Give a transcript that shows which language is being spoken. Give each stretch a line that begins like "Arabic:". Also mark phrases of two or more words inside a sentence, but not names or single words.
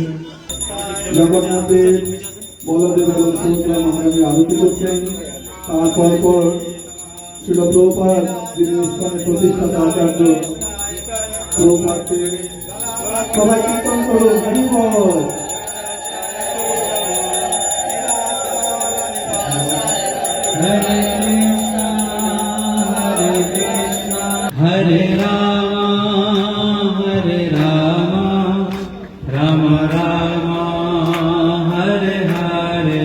Bangla: জগন্নাথের বলদেব এবং সুভদ্রা মহারানী আরতি করছেন। তারপর পর শিল প্রভুপাদ যিনি ইসলামের প্রতিষ্ঠাতা আচার্য প্রভুপাদকে সবাই কীর্তন করুন, হরি বল।
Sanskrit: हरे कृष्णा हरे राम राम राम हरे हरे